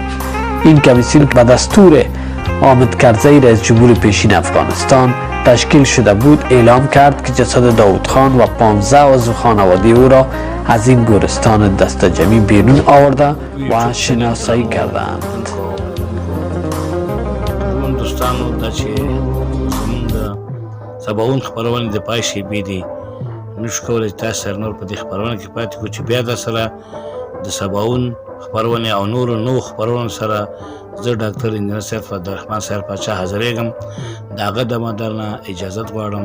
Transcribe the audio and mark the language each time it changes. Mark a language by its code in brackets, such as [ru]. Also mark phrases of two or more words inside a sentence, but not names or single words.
[fa] این کمیسیون به دستور حامد کرزی رئیس جمهور پیشین افغانستان تشکیل شده بود اعلام کرد که جسد داود خان و 15 عضو خانواده او را از این گورستان دستجمعی بیرون آورده و شناسایی کردند. [ps] دوستانو دا چې زمونږ د سباوون خپرونې د پای شیبې دي نشو کولی تاسو سره نور په دې خپرونه کې پاتې کړو چې بیا در سره د سباوون خپرونې او نورو خپرونو سره زه ډاکټر انجینر سید فضلرحمن صاحب پاچا حاضرېږم د هغه دمه درنه اجازت غواړم.